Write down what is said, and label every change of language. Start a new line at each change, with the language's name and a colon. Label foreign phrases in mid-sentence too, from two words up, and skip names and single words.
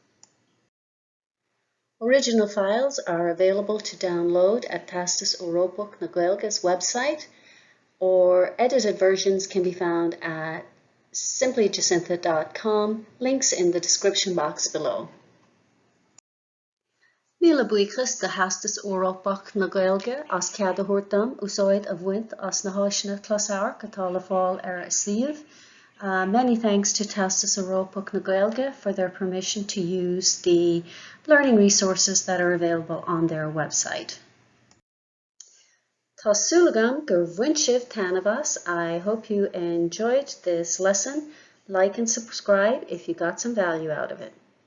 English: Original files are available to download at Theastas Eorpach na Gaeilge's website, or edited versions can be found at simplyjacintha.com, links in the description box below.
Irish: Míle buíochas de Theastas Eorpach na Gaeilge as cead a thuairt úsáid a bhaint as na háiseanna closamhairc atá le fáil ar suíomh.
English: Many thanks to Theastas Eorpach na Gaeilge for their permission to use the learning resources that are available on their website.
Irish: Tá súlagam gur bhaint sibh tanavas.
English: I hope you enjoyed this lesson. Like and subscribe if you got some value out of it.